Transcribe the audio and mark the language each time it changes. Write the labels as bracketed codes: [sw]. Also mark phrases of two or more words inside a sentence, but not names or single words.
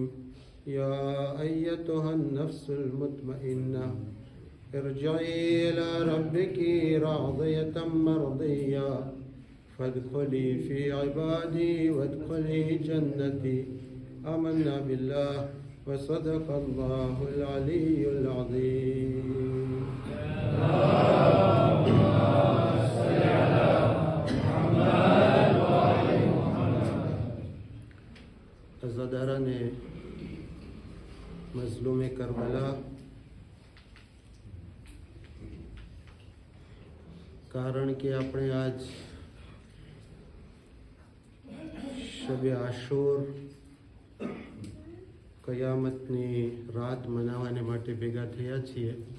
[ar] يا أيتها النفس المطمئنة ارجعي إلى ربك راضية مرضية فادخلي في عبادي وادخلي جنتي. آمنا بالله وصدق الله العلي العظيم. [gu] અઝાદારાને મઝલૂમે કરબલા કારણ કે આપણે આજ શબે આશુર કયામતની રાત મનાવવાને માટે ભેગા થયા છીએ.